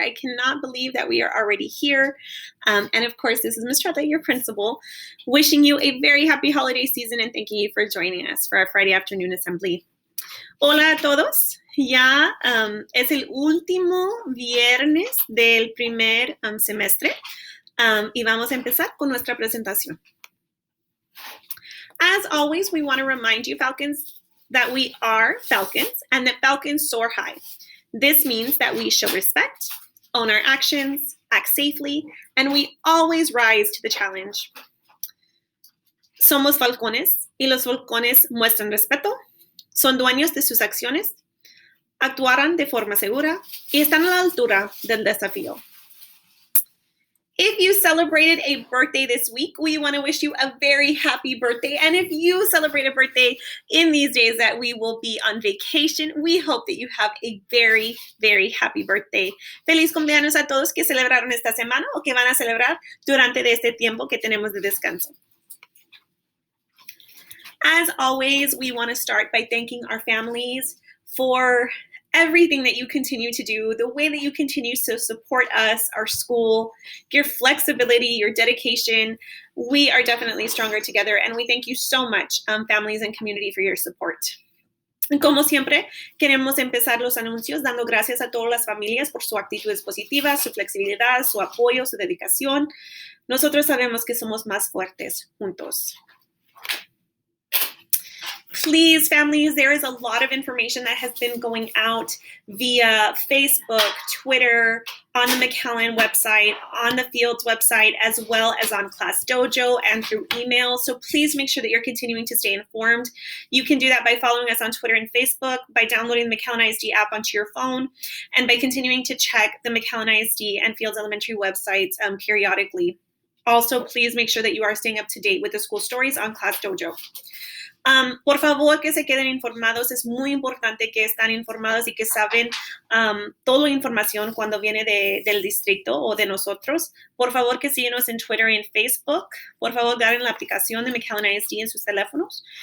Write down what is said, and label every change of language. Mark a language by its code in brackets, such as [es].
[en] I cannot believe that we are already here. And of course, this is Ms. Tretta, your principal, wishing you a very happy holiday season and thanking you for joining us for our Friday afternoon assembly. [es] Hola a todos. Ya es el último viernes del primer semestre y vamos a empezar con nuestra presentación. [en] As always, we want to remind you, Falcons, that we are Falcons and that Falcons soar high. This means that we show respect, own our actions, act safely, and we always rise to the challenge. [es] Somos falcones y los falcones muestran respeto, son dueños de sus acciones, actuarán de forma segura y están a la altura del desafío. [en] If you celebrated a birthday this week, we want to wish you a very happy birthday. And if you celebrate a birthday in these days that we will be on vacation, we hope that you have a very, very happy birthday. [es] Feliz cumpleaños a todos que celebraron esta semana o que van a celebrar durante este tiempo que tenemos de descanso. [en] As always, we want to start by thanking our families for everything that you continue to do, the way that you continue to support us, our school, your flexibility, your dedication. We are definitely stronger together, and we thank you so much, families and community, for your support. [es] Como siempre, queremos empezar los anuncios dando gracias a todas las familias por su actitud positiva, su flexibilidad, su apoyo, su dedicación. Nosotros sabemos que somos más fuertes juntos. [en] Please, families, there is a lot of information that has been going out via Facebook, Twitter, on the McAllen website, on the Fields website, as well as on Class Dojo and through email. So please make sure that you're continuing to stay informed. You can do that by following us on Twitter and Facebook, by downloading the McAllen ISD app onto your phone, and by continuing to check the McAllen ISD and Fields Elementary websites periodically. Also, please make sure that you are staying up to date with the school stories on Class Dojo. [es] Por favor, que se queden informados. Es muy importante que están informados y que saben toda la información cuando viene del distrito o de nosotros. Por favor, que síguenos en Twitter y en Facebook. Por favor, den la aplicación de McAllen ISD en sus teléfonos.